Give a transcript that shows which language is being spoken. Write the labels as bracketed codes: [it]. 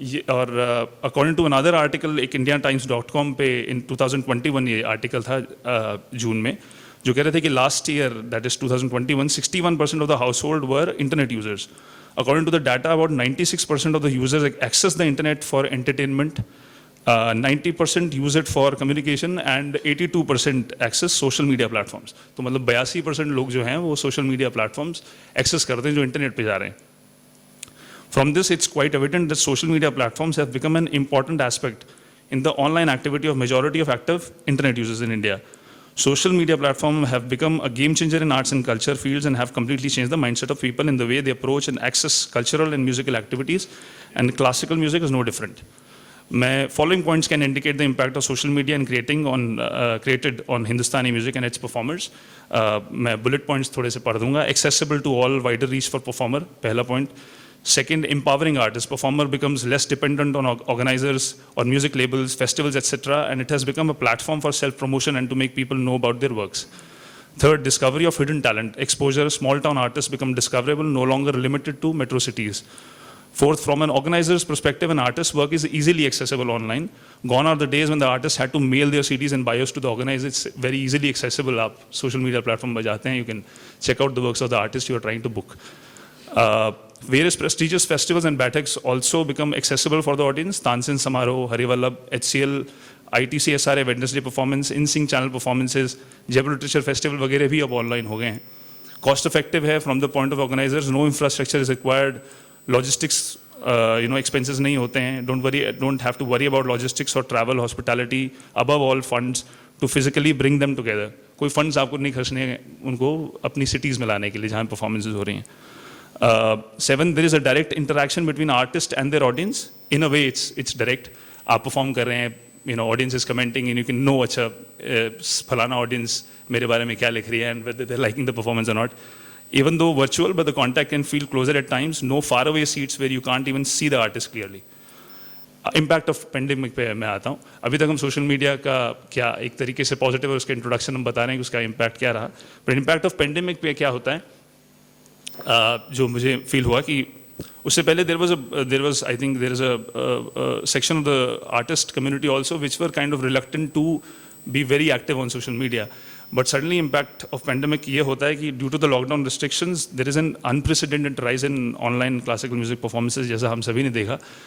[hi] और [en] according to another article, [hi] एक indiatimes.com पे in 2021 ये आर्टिकल था जून में, जो कह रहे थे कि [en] Last year, that is 2021, 61% of the household were internet users. According to the data, about 96% of the users access the internet for entertainment, 90% use it for communication, and 82% access social media platforms. [hi] तो मतलब 82% लोग जो हैं वो social media platforms access करते हैं जो internet पे जा रहे हैं. [en] From this, it's quite evident that social media platforms have become an important aspect in the online activity of majority of active internet users in India. Social media platforms have become a game changer in arts and culture fields and have completely changed the mindset of people in the way they approach and access cultural and musical activities, and classical music is no different. Following points can indicate the impact of social media and created on Hindustani music and its performers. [hi] मैं bullet points थोड़े से पढ़ दूंगा. [en] Accessible to all, wider reach for performer, [hi] पहला point. [en] Second, empowering artists. Performer becomes less dependent on organizers or music labels, festivals, etc., and it has become a platform for self-promotion and to make people know about their works. Third, discovery of hidden talent. Exposure, small-town artists become discoverable, no longer limited to metro cities. Fourth, from an organizer's perspective, an artist's work is easily accessible online. Gone are the days when the artists had to mail their CDs and bios to the organizer. It's very easily accessible. [hi] आप social media platform पर जाते हैं, [en] you can check out the works of the artist you are trying to book. Various prestigious festivals and Bathaks also become accessible for the audience. Tansin Samaroh, Harivallabh, HCL, ITC SRA Wednesday performance, InSync channel performances, Jaipur Literature Festival [hi] वगैरह भी अब online हो गए हैं. [en] Cost effective है from the point of organizers. No infrastructure is required. [hi] Logistics, expenses नहीं होते हैं. [en] Don't have to worry about logistics or travel, hospitality. Above all, funds to physically bring them together. [hi] कोई funds आपको नहीं खर्चने उनको अपनी cities में लाने के लिए जहाँ performances हो रही हैं. [en] Seven, there is a direct interaction between artist and their audience. In a way, it's direct. [hi] आप perform कर रहे हैं, [en] audience is commenting, and you can know [hi] अच्छा फलाना audience मेरे बारे में क्या लिख रही है, [en] and whether they're liking the performance or not. Even though virtual, but the contact can feel closer at times. No faraway seats where you can't even see the artist clearly. [hi] Impact of pandemic पे मैं आता हूँ. अभी तक हम social media का क्या एक तरीके से positive है, उसका introduction हम बता रहे हैं कि उसका impact क्या रहा. [en] But impact of pandemic [hi] पे क्या होता है? जो मुझे फील हुआ कि उससे पहले [en] there was I think there is a section of the artist community also which were kind of reluctant to be very active on social media, but suddenly impact of pandemic [hi] ये होता है कि [en] due to the lockdown restrictions there is an unprecedented rise in online classical music performances [hi] जैसा हम सभी ने देखा.